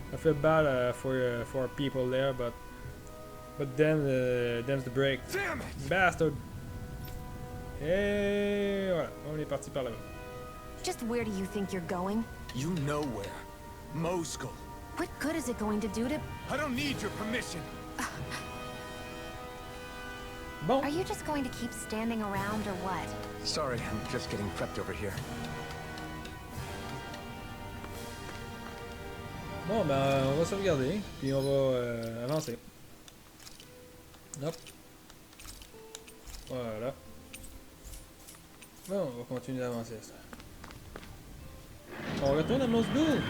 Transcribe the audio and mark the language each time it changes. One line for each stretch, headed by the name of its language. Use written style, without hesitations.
English: I feel bad for our people there, but them's the break. Damn it! Bastard!
French: Et voilà, on est parti par là-bas.
English: Just where do you think you're going? You know where. Moscow. What good is it going to do to... I don't need your permission.
French: Bon.
English: Are you just going to keep standing around or what? Sorry, I'm just getting prepped over here.
French: Bon, ben, on va sauvegarder, puis on va avancer. Hop. Voilà. Bon, on va continuer d'avancer ça. On retourne à Moscou!